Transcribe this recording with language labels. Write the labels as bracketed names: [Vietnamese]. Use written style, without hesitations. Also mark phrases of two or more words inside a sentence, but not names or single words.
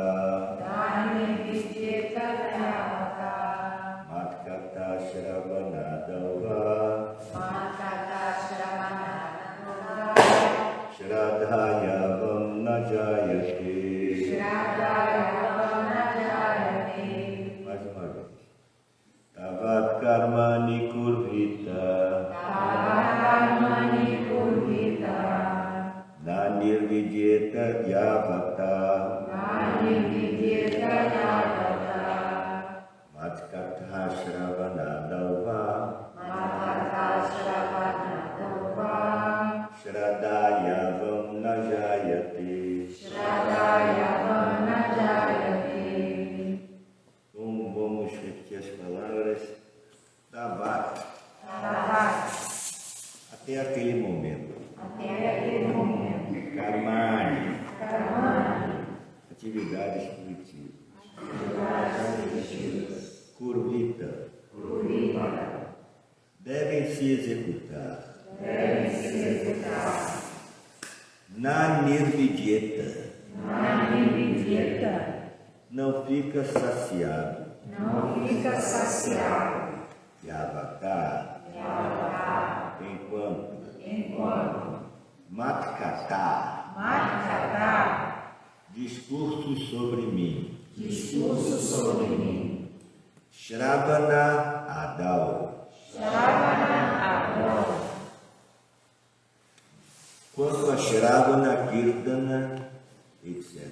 [Sanskrit] Nani Vidyeta Yavata. Matkata shravanadava. Makata Shravanadava. Shradhayavam na jayate. Shradaya Vanajayate. [Portuguese] Mais uma vez. [Sanskrit] Tavat karmani kurvita. Tavat karmani purita. Na nirvidyeta yavata. Nani Vidyeta Yavata. Matkatha shravanadava. Makata Shravanadava. Shradhayavam na jayate. Shradaya Vanajayate. [Portuguese] Como vamos repetir as palavras? [Sanskrit] Tavat. Tavat. [Portuguese] Até aquele momento. Até aquele momento. [Sanskrit] Karmani. Karmani. [Portuguese] Atividades positivas. Atividades [Sanskrit] Kurvita. purita. [Portuguese] Devem se executar. Devem se executar. [Sanskrit] Na nirvidyeta. Nani Vidyeta. [Portuguese] Não fica saciado. Não fica saciado. [Sanskrit] Yavata. Yavata. [Portuguese] Enquanto. Matkata. [Sanskrit] Makata. [Portuguese] Discursos sobre mim. Discurso sobre mim. [Sanskrit] Shravana Adal. Shravana Ador. [Portuguese] Quanto a [Sanskrit] Shravana Kirtana, [Portuguese] etc.